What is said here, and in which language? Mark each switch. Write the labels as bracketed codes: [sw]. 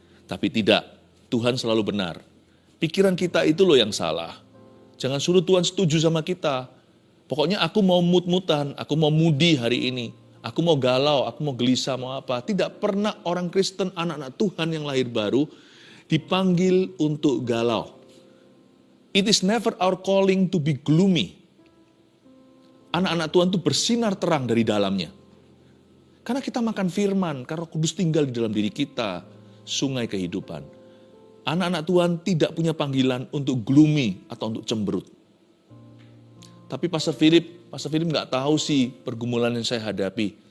[id] Tapi tidak, Tuhan selalu benar. Pikiran kita itu loh yang salah. Jangan suruh Tuhan setuju sama kita. Pokoknya aku mau mut-mutan, aku mau moody hari ini. Aku mau galau, aku mau gelisah, mau apa. Tidak pernah orang Kristen, anak-anak Tuhan yang lahir baru, dipanggil untuk galau. [en] It is never our calling to be gloomy. [id] Anak-anak Tuhan itu bersinar terang dari dalamnya. Karena kita makan firman, karena Roh Kudus tinggal di dalam diri kita, sungai kehidupan. Anak-anak Tuhan tidak punya panggilan untuk gloomy atau untuk cemberut. Tapi Pastor Philip nggak tahu sih pergumulan yang saya hadapi.